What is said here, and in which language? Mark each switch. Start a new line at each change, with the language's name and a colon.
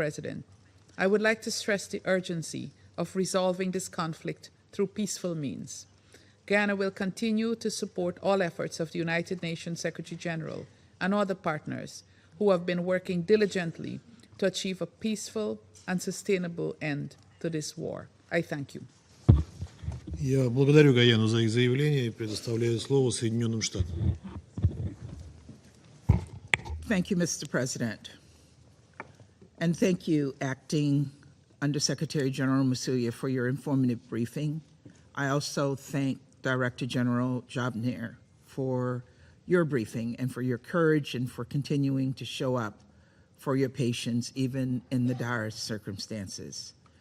English: President, I would like to stress the urgency of resolving this conflict through peaceful means. Ghana will continue to support all efforts of the United Nations Secretary General and other partners who have been working diligently to achieve a peaceful and sustainable end to this war. I thank you.
Russian: Я благодарю Гаяну за их заявление и предоставляю слово Соединенным Штатам.
English: Thank you, Mr. President. And thank you, Acting Undersecretary General Masuya, for your informative briefing. I also thank Director General Jobner for your briefing and for your courage and for continuing to show up for your patients, even in the direst circumstances.